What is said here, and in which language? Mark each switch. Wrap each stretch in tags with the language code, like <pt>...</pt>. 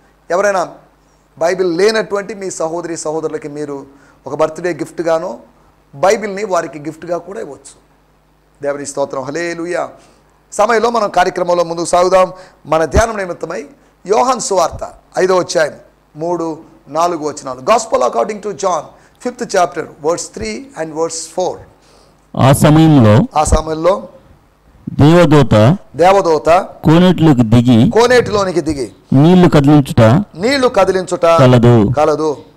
<te>ఎవరైనా బైబిల్ లేనటువంటి మీ సహోదరి సహోదరులకి మీరు ఒక బర్త్డే గిఫ్ట్గానో బైబిల్ని వారికి గిఫ్ట్గా కూడా ఇవ్వచ్చు. దేవుని స్తోత్రం, హల్లెలూయా. సమయంలో మనం కార్యక్రమంలో ముందుకు సాగుదాం. మన ధ్యానం నిమిత్తమై యోహాను సువార్త 5వ అధ్యాయం 3-4 వచనాలు.</te> <en>Gospel according to John 5th chapter verse 3 and verse 4.</en> <te>ఆ సమయంలో దేవదూత కోనేటిలోనికి దిగి నీళ్లు కదిలించుట కలదు.</te>